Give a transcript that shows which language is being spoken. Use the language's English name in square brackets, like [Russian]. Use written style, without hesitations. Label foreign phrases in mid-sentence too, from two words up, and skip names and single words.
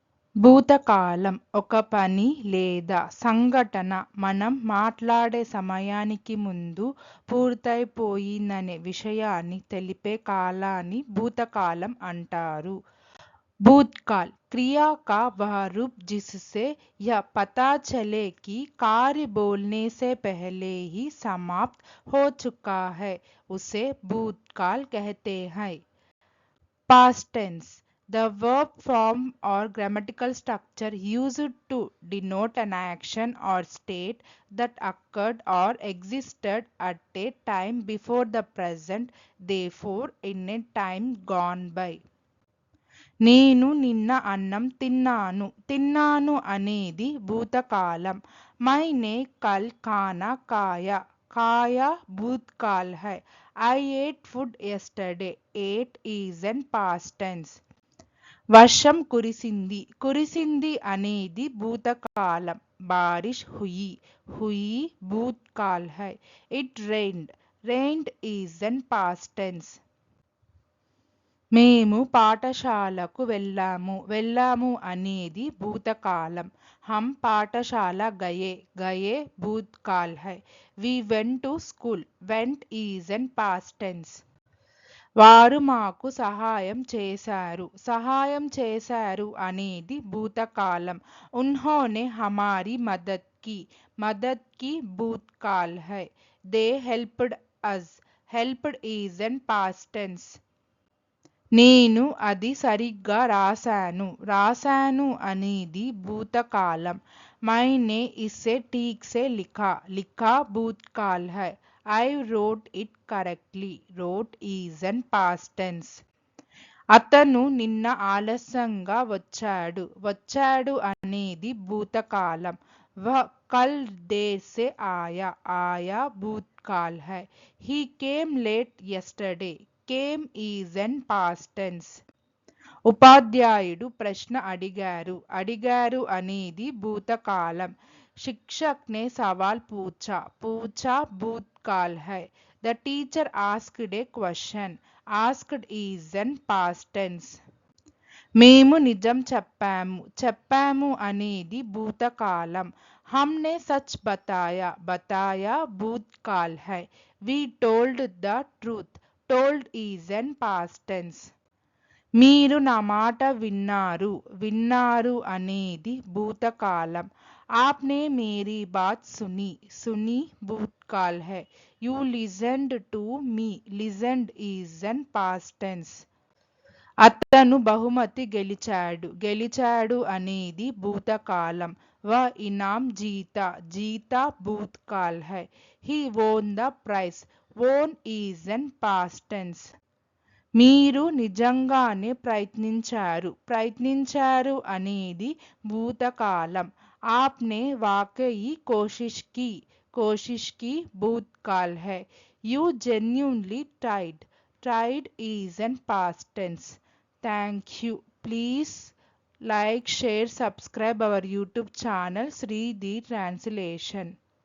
[Telugu] భూతకాలం ఒక పని లేదా సంఘటన మనం మాట్లాడే సమయానికి ముందు పూర్తయిపోయిందనే విషయాన్ని తెలిపే కాలాన్ని భూతకాలం అంటారు. [Hindi] भूतकाल क्रिया का वह रूप जिससे यह पता चले कि कार्य बोलने से पहले ही समाप्त हो चुका है, उसे भूतकाल कहते हैं. [English] Past tense. The verb form or grammatical structure used to denote an action or state that occurred or existed at a time before the present, therefore in a time gone by. [Telugu] నేను నిన్న అన్నం తిన్నాను. తిన్నాను అనేది భూతకాలం. [Hindi] मैंने कल खाना खाया. खाया भूतकाल है. [English] I ate food yesterday. ate is an past tense. [Telugu] వర్షం కురిసింది. కురిసింది అనేది భూతకాలం. [Hindi] बारिश हुई. हुई भूतकाल है. [English] It rained. rained is an past tense. [Telugu] మేము పాఠశాలకు వెళ్ళాము. వెళ్ళాము అనేది భూతకాలం. [Hindi] हम पाठशाला गए. गए भूतकाल है. [English] We went to school. went is an past tense. [Telugu] వారు మాకు సహాయం చేశారు. సహాయం చేశారు అనేది భూతకాలం. [Hindi] उन्होंने हमारी मदद की. मदद की भूतकाल है. [English] They helped us. helped is an past tense. [Telugu] నేను అది సరిగ్గా రాశాను. రాశాను అనేది భూతకాలం. [Hindi] मैंने इसे ठीक से लिखा. लिखा भूतकाल है. [English] I wrote it correctly. wrote is an past tense. [Telugu] అతను నిన్న ఆలస్యంగా వచ్చాడు. వచ్చాడు అనేది భూతకాలం. [Hindi] वह कल देर से आया. आया भूतकाल है. [English] He came late yesterday. came is an past tense. [Telugu] ఉపాధ్యాయుడు ప్రశ్న అడిగారు. అడిగారు అనేది భూతకాలం. [Hindi] शिक्षक ने सवाल पूछा. पूछा भूतकाल है. [English] The teacher asked a question. asked is an past tense. [Telugu] మేము నిజం చెప్పాము. చెప్పాము అనేది భూతకాలం. [Hindi] हमने सच बताया. बताया भूतकाल है. [English] We told the truth. told is an past tense. [Telugu] మీరు నా మాట విన్నారు. విన్నారు అనేది భూతకాలం. [Hindi] आपने मेरी बात सुनी. सुनी भूतकाल है. [English] You listened to me. listened is an past tense. [Telugu] అతను బహుమతి గెలిచాడు. గెలిచాడు అనేది భూతకాలం. [Hindi] वह इनाम जीता. जीता भूतकाल है. [English] He won the prize. won is an past tense. [Telugu] మీరు నిజంగానే ప్రయత్నించారు. ప్రయత్నించారు అనేది భూతకాలం. [Hindi] आपने वाकई कोशिश की. कोशिश की भूतकाल है. [English] You genuinely tried. tried is an past tense. Thank you. Please like, share, subscribe our YouTube channel Sri the Translation.